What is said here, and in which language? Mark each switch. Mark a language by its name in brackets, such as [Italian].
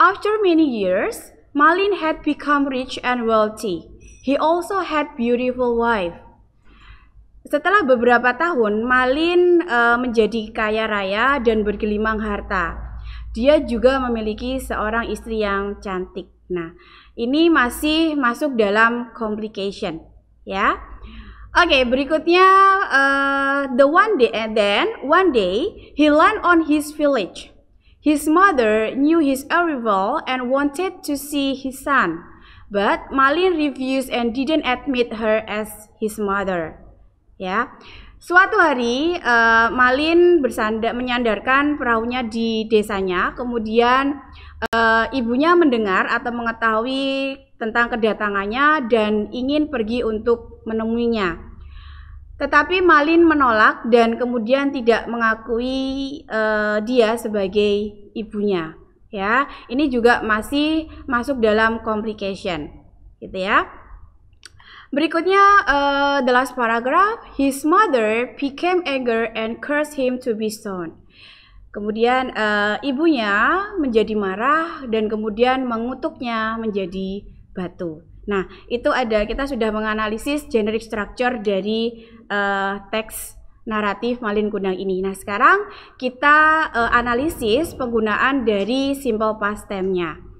[English] After many years, Malin had become rich and wealthy. He also had beautiful wife. [Indonesian] Setelah beberapa tahun, Malin menjadi kaya raya dan bergelimang harta. Dia juga memiliki seorang istri yang cantik. Nah, ini masih masuk dalam complication, ya. Oke, berikutnya [English] one day he landed on his village. His mother knew his arrival and wanted to see his son, but Malin refused and didn't admit her as his mother. [Indonesian] Ya, suatu hari Malin menyandarkan perahunya di desanya, kemudian ibunya mendengar atau mengetahui tentang kedatangannya dan ingin pergi untuk menemuinya. Tetapi Malin menolak dan kemudian tidak mengakui dia sebagai ibunya. Ya, ini juga masih masuk dalam complication, gitu ya. Berikutnya [English] the last paragraph. His mother became angry and cursed him to be stoned. [Indonesian] Kemudian ibunya menjadi marah dan kemudian mengutuknya menjadi batu. Nah, itu kita sudah menganalisis generic structure dari teks naratif Malin Kundang ini. Nah, sekarang kita analisis penggunaan dari simple past tense-nya.